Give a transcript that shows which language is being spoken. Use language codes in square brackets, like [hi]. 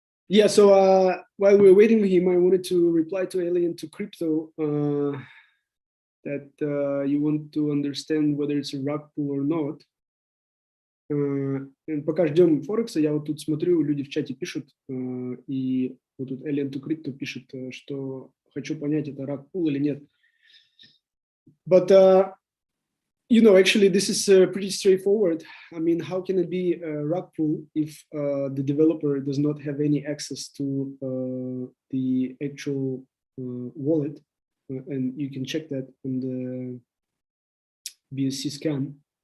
[en] Yeah, so while we were waiting for him, I wanted to reply to Alien to Crypto that you want to understand whether it's a rug pull or not. [ru] Пока ждем Форекса, я вот тут смотрю, люди в чате пишут, и вот тут Alien to Crypto пишет, что хочу понять, это rug pull или нет. [en] But you know, actually, this is pretty straightforward. I mean, how can it be a rug pull if the developer does not have any access to the actual wallet? And you can check that on the BSC scan.